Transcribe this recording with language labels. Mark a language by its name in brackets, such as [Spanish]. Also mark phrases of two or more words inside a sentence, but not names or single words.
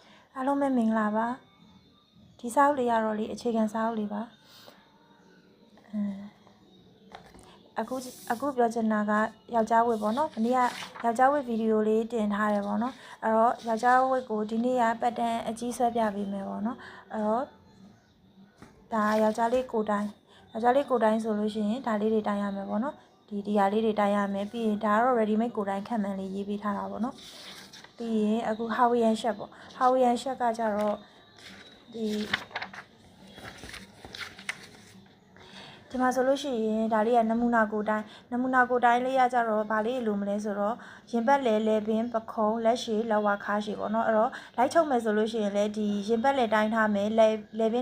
[Burmese] အားလုံးပဲမင်္ဂလာပါဒီစာအုပ်လေးရတော့လေအခြေခံစာအုပ်လေးပါအခုပြောချင်တာကယောက်ျားဝတ်ပေါ့နော်ဒီနေ့ကယောက်ျားဝ တ်ဗီဒီယိုလေးတင်ထားတယ်ပေါ့နော်အဲ့တော့ယောက်ျားဝတ်ကိုဒီနေ့ကပတ်တန်အကြီးဆွဲပြပေးမယ်ပေါ့နော်အဲ့တော့ဒါယောက်ျားလေးကိုတိုင်းဆိုလို့ရှိရင်ဒါလေးတွေတိုင်းရမယ်ပေါ့နော်ဒီဟာလေးတွေတိုင်းရမယ်ပြီးရင်ဒါကတော့ [English] ready made [Burmese] ကိုတိုင်းခန့်မှန်းလေးရေးပေးထားတာပေါ့နော်ပြီးရင်အခု [English] Hawaiian shirt [Burmese] ပေါ့ [English] Hawaiian shirt [Burmese] ကကြတော့ ဒီမှာဆိုလို့ရှိရင်ဒါလေးကနမူနာကိုတိုင်းလေးရကြတော့ဗာလေးလိုမလဲဆိုတော့ရင်ဘတ်လဲပင်ပခုံးလက်ရှည်လက်ဝါခါရှည်ပေါ့နော်အဲ့တော့လိုက်ချုပ်မယ်ဆိုလို့ရှိရင်လည်းဒီရင်ဘတ်လဲတိုင်းထားမယ်လဲပင်